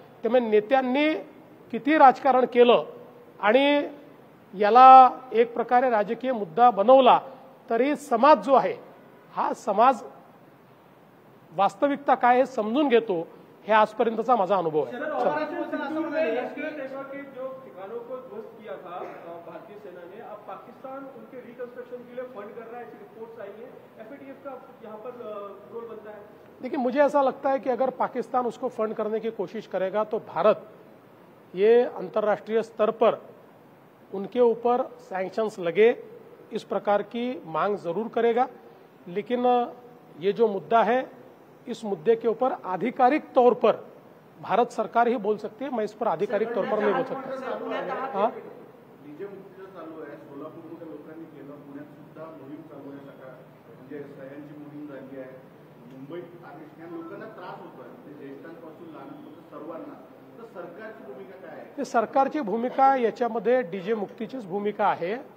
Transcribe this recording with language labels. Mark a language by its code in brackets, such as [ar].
[mr] त्यामुळे नेत्यांनी किती राजकारण केलं आणि याला एक प्रकारे राजकीय मुद्दा बनवला तरी समाज जो आहे हा समाज वास्तविकता काय हे समजून घेतो. हे आजपर्यंतचा माझा अनुभव आहे. शरद पवारांची बोलताना असं म्हणाले की [hi] के जो ठिकानों को ध्वस्त किया था भारतीय सेना ने, अब पाकिस्तान उनके रिकंस्ट्रक्शन के लिए फंड कर रहा है, ऐसी रिपोर्ट्स आई है. एफएटीएफ का यहाँ पर रोल बनता है. देखिए, मुझे ऐसा लगता है कि अगर पाकिस्तान उसको फंड करने की कोशिश करेगा तो भारत ये अंतर्राष्ट्रीय स्तर पर उनके ऊपर सैंक्शंस लगे इस प्रकार की मांग जरूर करेगा. लेकिन ये जो मुद्दा है इस मुद्दे के ऊपर आधिकारिक तौर पर भारत सरकार ही बोल सकती है. मैं इस पर आधिकारिक तौर पर नहीं बोल सकता. हाँ, [mr] डीजे मुक्तीचं चालू आहे. सोलापूरमध्ये लोकांनी केलं, पुण्यात सुद्धा मोहीम चालू आहे. सकाळ म्हणजे सह्यांची मोहीम झाली आहे. मुंबईत आणि या लोकांना त्रास होतोय, म्हणजे ज्येष्ठांपासून लहानांपासून सर्वांना. तर सरकारची भूमिका काय आहे? ते सरकारची भूमिका याच्यामध्ये डीजे मुक्तीचीच भूमिका आहे.